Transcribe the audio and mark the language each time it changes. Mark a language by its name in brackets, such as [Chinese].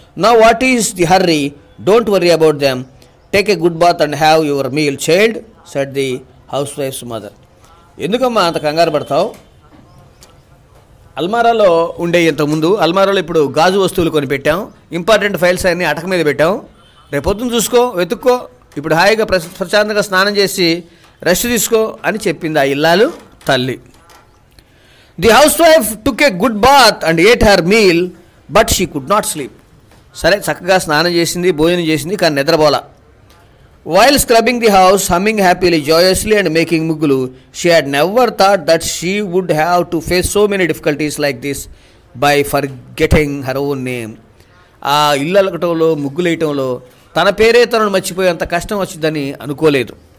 [English] Now, what is the hurry? Don't worry about them. Take a good bath and have your meal, child, said the housewife's mother. [Telugu] ఎందుకమ్మా అంత కంగారు పడతావు? అల్మారాలో ఉండే ఇంతకుముందు అల్మారాలో ఇప్పుడు గాజు వస్తువులు కొని పెట్టాం. ఇంపార్టెంట్ ఫైల్స్ అన్నీ అటక మీద పెట్టాం. రేపొద్దున చూసుకో, వెతుక్కో. ఇప్పుడు హాయిగా ప్రశాంతంగా స్నానం చేసి రెస్ట్ తీసుకో అని చెప్పింది ఆ ఇల్లాలు తల్లి. [English] The house wife took a good bath and ate her meal but she could not sleep. [Telugu] సరే చక్కగా స్నానం చేసింది, భోజనం చేసింది, కానీ నిద్రపోలా. [English] While scrubbing the house, humming happily, joyously and making muggulu, she had never thought that she would have to face so many difficulties like this by forgetting her own name. [Telugu] ఆ ఇల్లు అలకటంలో ముగ్గులు వేయటంలో తన పేరే తనను మర్చిపోయేంత కష్టం వచ్చిందని అనుకోలేదు.